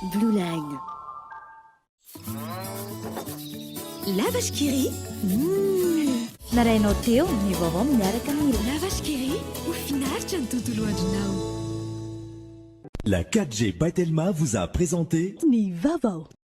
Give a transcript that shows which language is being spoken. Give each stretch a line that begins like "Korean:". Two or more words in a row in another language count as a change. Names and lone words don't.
French: Blue Line. La vache qui rit.
Malagasy: Narainao teo ny vaovao miaraka amin'ny La vache qui rit ho finaritra ny tontolo andronao.
French: La 4G Batelma vous a présenté
Malagasy: Ni Vaovao.